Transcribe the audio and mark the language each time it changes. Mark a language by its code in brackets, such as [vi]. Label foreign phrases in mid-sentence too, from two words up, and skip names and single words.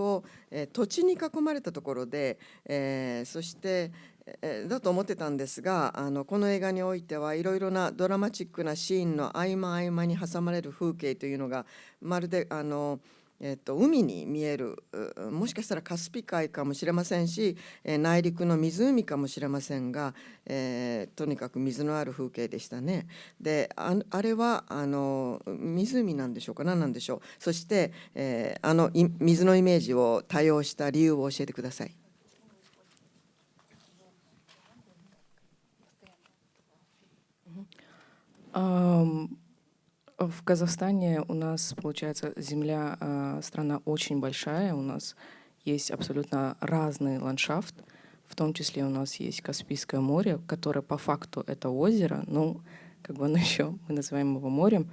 [ja] を、土地に囲まれたところで、そしてだと思ってたんですが、この映画においてはいろいろなドラマチックなシーンの合間合間に挟まれる風景というのがまるで海に見える、もしかしたらカスピ海かもしれませんし、内陸の湖かもしれませんが、とにかく水のある風景でしたね。で、あれは湖なんでしょうか、何なんでしょう。そして、水のイメージを多用した理由を教えてください。 [ru] В Казахстане у нас, получается, земля, страна очень большая, у нас есть абсолютно разный ландшафт, в том числе у нас есть Каспийское море, которое по факту это озеро, ну, как бы оно еще, мы называем его морем.